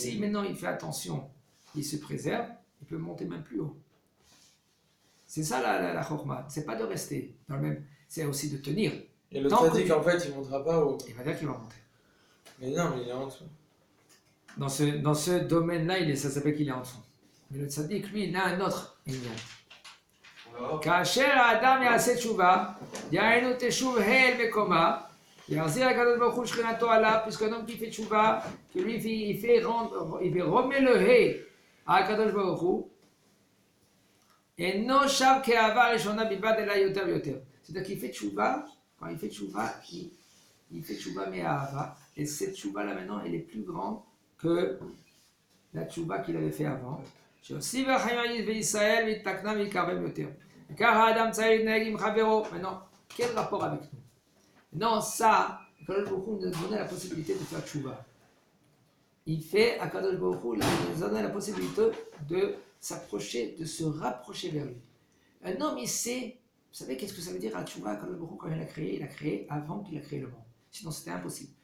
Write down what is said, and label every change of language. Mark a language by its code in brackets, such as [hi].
[fr] Si maintenant il fait attention, il se préserve, il peut monter même plus haut. C'est ça la chokma. C'est pas de rester dans le même, c'est aussi de tenir. Et le Tant que tzaddik tu- en fait il montera pas haut. Il va dire qu'il va monter. Mais non, mais il est en dessous. Dans ce domaine-là, ça s'appelle qu'il est en dessous. Mais le tzaddik, lui, il a un autre inyan. [he] כאשר האדם יעשה תשובה, דהיינו תשוב הל וקומה, יחזיר הקדוש ברוך הוא שכינתו עליו, [fr] puisqu'un homme qui fait tchouva, que lui il remet le hé à [he] הקדוש ברוך הוא, אינו שב כאהבה הראשונה בלבד אלא יותר ויותר. [fr] C'est-à-dire qu'il fait tchouva, quand il fait tchouva, il fait tchouva me'ahava, et cette tchouva là maintenant, elle est plus grande que la tchouva qu'il avait fait avant. [he] שעושים והחיים בישראל והתקנה ויקרבם יותר. וככה האדם צריך להתנהג עם חברו. [fr] Maintenant, quel rapport avec nous? Non, ça, Akadosh Baruch Hu nous a donné la possibilité de faire tchouva. Il fait, Akadosh Baruch Hu nous a donné la possibilité de s'approcher, de se rapprocher vers lui. Un homme, il sait, vous savez qu'est-ce que ça veut dire à tchouva? Akadosh Baruch Hu, quand il a créé avant qu'il a créé le monde. Sinon, c'était impossible.